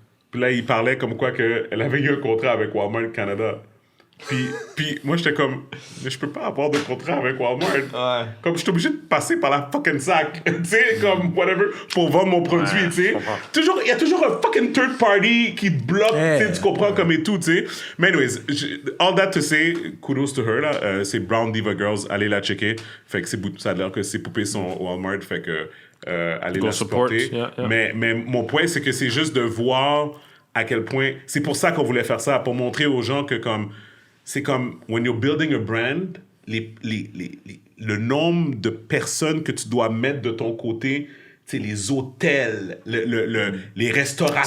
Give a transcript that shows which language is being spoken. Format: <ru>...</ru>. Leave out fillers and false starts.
<fr>Puis là, il parlait comme quoi qu'elle avait eu un contrat avec Walmart Canada. Puis moi, j'étais comme, mais je peux pas avoir de contrat avec Walmart. Ouais. Comme, je suis obligé de passer par la fucking sac, tu sais, comme, whatever, pour vendre mon produit, tu sais. Il y a toujours un fucking third party qui bloque, tu sais, tu comprends, comme et tout, tu sais.</fr> <en>Mais anyways, all that to say, kudos to her, là.</en> <fr>C'est Brown Diva Girls, allez la checker. Fait que ça a l'air que ses poupées sont au Walmart, fait que allez</fr> <en>Go</en> <fr>la supporter.</fr> <en>support, yeah.</en> <fr>Mais mon point, c'est que c'est juste de voir à quel point... C'est pour ça qu'on voulait faire ça, pour montrer aux gens que comme... C'est comme,</fr> <en>when you're building a brand,</en> <fr>le nombre de personnes que tu dois mettre de ton côté, tu sais, les hôtels, les restaurateurs...</fr>